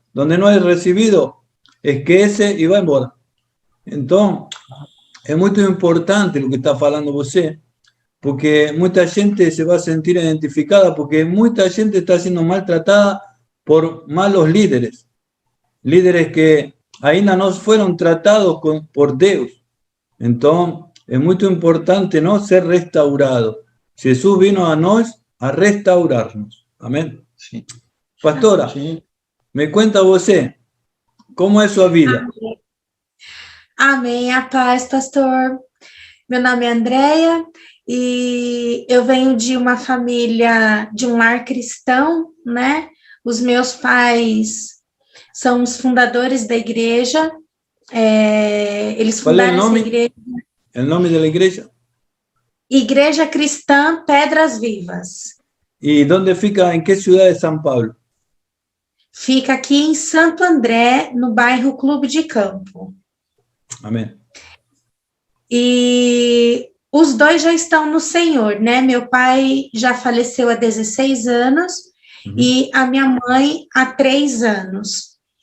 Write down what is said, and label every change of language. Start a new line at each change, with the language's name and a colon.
Portuguese: Donde no é recibido, esquece e vai embora. Então, é muito importante o que está falando você, porque muita gente se vai sentir identificada, porque muita gente está sendo maltratada por
Spanish: malos líderes. Líderes que
Portuguese: ainda
Spanish: no fueron tratados por Dios. Entonces, es muy importante no ser restaurado. Jesús vino a nosotros a restaurarnos. Amén.
Portuguese: Sim. Pastora, Sim.
Spanish: me cuenta
Portuguese: você,
Spanish: ¿cómo es su vida?
Portuguese: Amém, a paz, pastor. Meu nome é Andréia e eu venho de uma família, de um lar cristão, né? Os meus pais são os fundadores da igreja. Eles fundaram essa igreja.
Spanish: ¿El nombre de la iglesia?
Portuguese: Igreja Cristã Pedras Vivas.
Spanish: ¿Y dónde
Portuguese: fica,
Spanish: en qué ciudad de São Paulo?
Portuguese: Fica aqui em Santo André, no bairro Clube de Campo. Amém. E os dois já estão no Senhor, né? Meu pai já faleceu há 16 anos e a minha mãe há 3 anos.